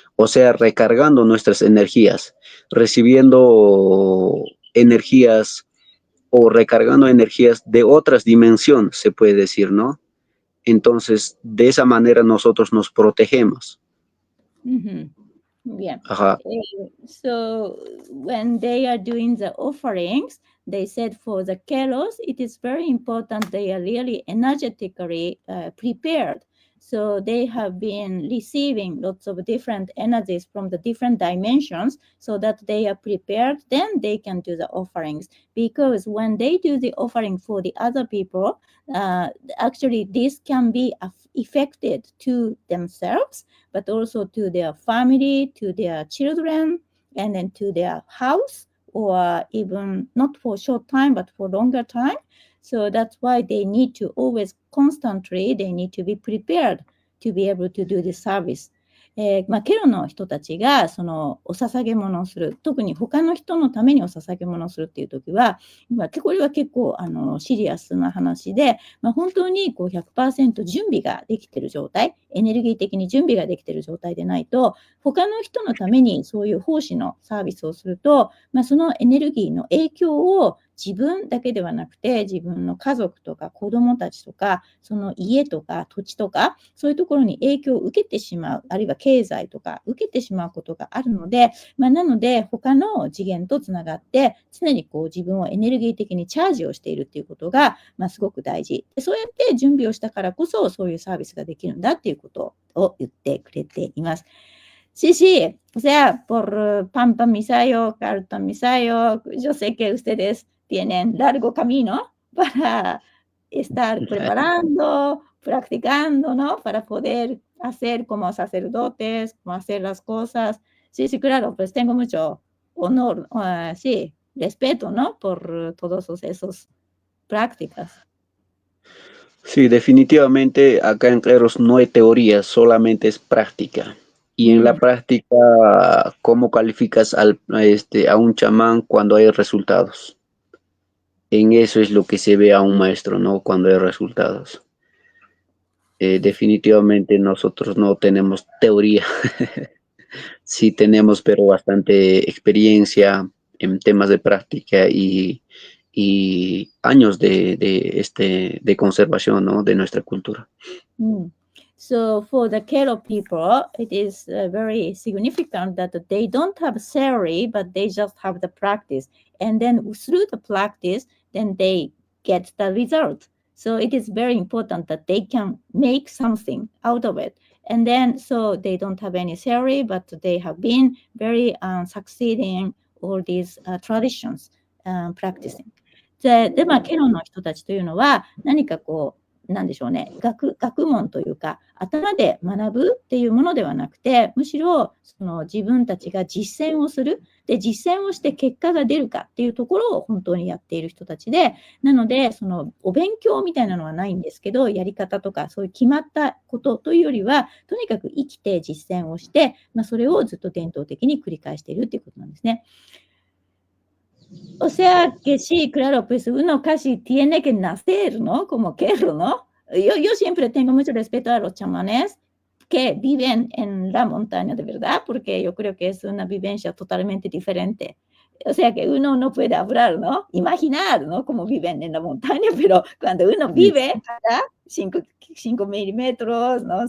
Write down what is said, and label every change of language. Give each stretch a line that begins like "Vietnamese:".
Spanish: O sea, recargando nuestras energías, recibiendo energías o recargando energías de otras dimensiones, se puede decir, ¿no? Entonces, de esa manera nosotros nos protegemos.
English: Yeah. So when they are doing the offerings, they said for the keros, it is very important they are really energetically prepared. So they have been receiving lots of different energies from the different dimensions so that they are prepared. Then they can do the offerings. Because when they do the offering for the other people, actually this can be affected to themselves, but also to their family, to their children, and then to their house, or even not for short time, but for longer time. So that's why they need to always constantly, they need to be prepared to be able to do the service.
Japanese: ケロの人たちがそのお捧げ物をする、特に他の人のためにお捧げ物をするっていう時は、これは結構シリアスな話で、本当にこう 100% 準備ができている状態、エネルギー的に準備ができている状態でないと、他の人のためにそういう奉仕のサービスをすると、そのエネルギーの影響を自分だけではなくて、自分の家族とか子供たちとか、その家とか土地とか、そういうところに影響を受けてしまう、あるいは経済とか受けてしまうことがあるので、なので他の次元とつながって、常にこう自分をエネルギー的にチャージをしているっていうことが、すごく大事。そうやって準備をしたからこそ、そういうサービスができるんだっていうことを言ってくれています。
Spanish: Sí, sí, o sea, por Pampa Misayo, Carta Misayo, yo sé que ustedes tienen largo camino para estar preparando, practicando, ¿no? Para poder hacer como sacerdotes, como hacer las cosas. Sí, sí, claro, pues tengo mucho honor, sí, respeto, ¿no? Por todos esos prácticas. Sí, definitivamente acá en Cleros no hay teoría, solamente es práctica. Y en la práctica, ¿cómo calificas a un chamán cuando hay resultados? En eso es lo que se ve a un maestro, ¿no? Cuando hay resultados. Definitivamente nosotros no tenemos teoría, sí tenemos, pero bastante experiencia en temas de práctica y años de conservación, ¿no? De nuestra cultura.
English: So for the Kero people, it is very significant that they don't have theory, but they just have the practice. And then through the practice, then they get the result. So it is very important that they can make something out of it. And then, so they don't have any theory, but they have been very succeeding all these traditions, practicing.
Japanese: で、ケロの人たちというのは、何かこう、なんでしょうね、学問というか、頭で学ぶっていうものではなくて、むしろその自分たちが実践をする、で、実践をして結果が出るかっていうところを本当にやっている人たちで、なので、そのお勉強みたいなのはないんですけど、やり方とかそういう決まったことというよりは、とにかく生きて実践をして、それをずっと伝統的に繰り返しているっていうことなんですね。
Spanish: O sea que sí, claro, pues uno casi tiene que nacer, ¿no? Como Kero, ¿no? Yo siempre tengo mucho respeto a los chamanes que viven en la montaña, de verdad, porque yo creo que es una vivencia totalmente diferente. O sea que uno no puede hablar, ¿no? Imaginar, ¿no? Cómo viven en la montaña, pero cuando uno vive acá, 5 milímetros, ¿no?